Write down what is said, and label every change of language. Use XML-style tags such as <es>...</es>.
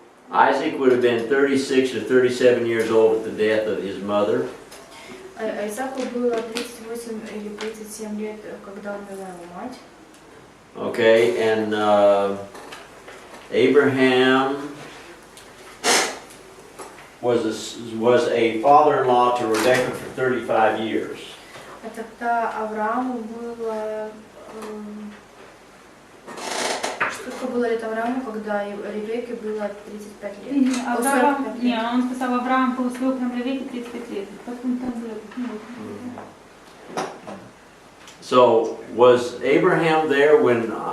<en>Isaac would have been 36 or 37 years old at the death of his mother.</en> <ru>Исааку было 38 или 37 лет, когда умерла его мать.</ru> <en>Okay, and Abraham was a father-in-law to Rebekah for 35 years.</en> <ru>А тогда Аврааму было... Сколько было лет Аврааму, когда Ребекке было 35 лет? Не, он сказал, Авраам был свекром Ревекки 35 лет. Потом там было.</ru> <en>So, was Abraham there when</en>